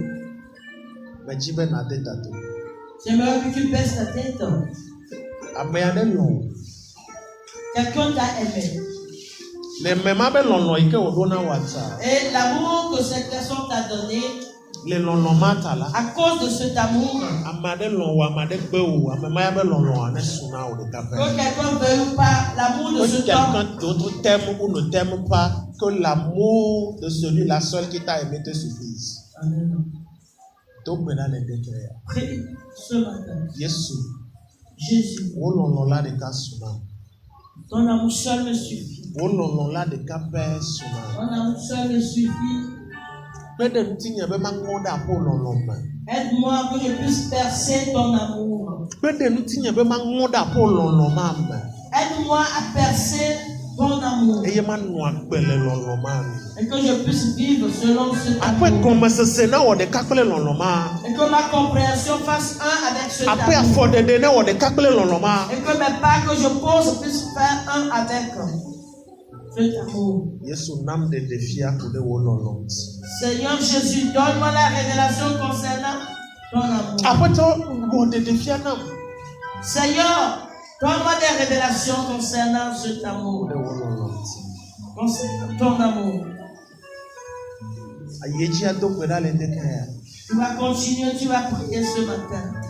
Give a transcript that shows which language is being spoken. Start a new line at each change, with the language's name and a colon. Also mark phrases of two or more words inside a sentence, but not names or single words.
Ewe: Medzi be nade tato.
French: J'aimerais que tu perces ta tête.
Ewe: Ame aɖe lɔ.
French: Quelqu'un t'a aimé.
Ewe: Le mema be lɔlɔ yi ke wòɖo na wòata.
French: Et l'amour que cette personne t'a donné,
Ewe: Le lɔlɔ ma ta la.
French: à cause de cet amour,
Ewe: Ame aɖe lɔ wo, ame aɖe gbe wo, ame ma ya be lɔlɔa ne su na wò ɖeka
French: que
Ewe: pɛ.
French: quelqu'un veuille ou pas, l'amour de Que cet quelqu'un homme, d'autre t'aime ou ne t'aime pas, que l'amour de celui-là seul qui t'a aimé te suffise. Amen. Donc maintenant les deux cœurs. Prie ce matin. Yesu, Jésus,
Ewe: wo lɔlɔ la ɖeka su na.
French: ton amour seul me suffit.
Ewe: Wo lɔlɔ la ɖeka pɛ su na.
French: Ton amour seul me suffit.
Ewe: Kpe ɖe ŋutinye be maŋɔ ɖe aƒo lɔlɔ me.
French: Aide-moi que je puisse percer ton amour.
Ewe: Kpe ɖe ŋutinye be maŋɔ ɖe aƒo lɔlɔ ma me.
French: Aide-moi à percer ton amour.
Ewe: Eye manɔ agbe le lɔlɔ ma me.
French: Et que je puisse vivre selon cet
Ewe: Aƒe
French: amour.
Ewe: gɔmesese ne wɔ ɖeka kple lɔlɔ ma.
French: Et que ma compréhension fasse un avec cet
Ewe: Aƒe
French: amour.
Ewe: afɔɖeɖe ne wɔ ɖeka kple lɔlɔ ma.
French: Et que mes pas que je pose puissent faire un avec cet amour.
Ewe: Yesu nam ɖeɖefia ko ɖe wo lɔlɔ ŋuti.
French: Seigneur Jésus, donne-moi la révélation concernant ton amour. Seigneur, donne-moi des révélations concernant cet amour. Concernant ton amour. Tu vas continuer, tu vas prier ce matin.